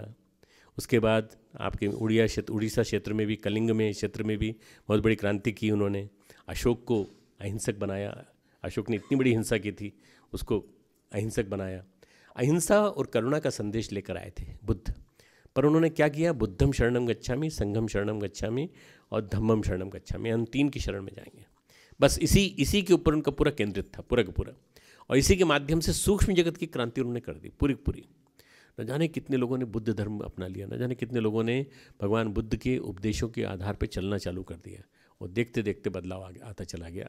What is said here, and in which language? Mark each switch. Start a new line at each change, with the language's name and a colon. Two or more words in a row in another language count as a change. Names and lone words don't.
Hindi: उसके बाद आपके उड़ीसा क्षेत्र में भी, कलिंग में क्षेत्र में भी बहुत बड़ी क्रांति की उन्होंने। अशोक को अहिंसक बनाया। अशोक ने इतनी बड़ी हिंसा की थी, उसको अहिंसक बनाया। अहिंसा और करुणा का संदेश लेकर आए थे बुद्ध। पर उन्होंने क्या किया?
Pali: बुद्धम शरणम गच्छामि, संघम शरणम गच्छामि और धम्मम शरणम गच्छामि।
Hindi: हम 3 की शरण में जाएंगे। बस इसी के ऊपर उनका पूरा केंद्रित था, पूरा का पूरा। और इसी के माध्यम से सूक्ष्म जगत की क्रांति उन्होंने कर दी पूरी पूरी। न जाने कितने लोगों ने बुद्ध धर्म अपना लिया, न जाने कितने लोगों ने भगवान बुद्ध के उपदेशों के आधार पर चलना चालू कर दिया, और देखते देखते बदलाव आता चला गया।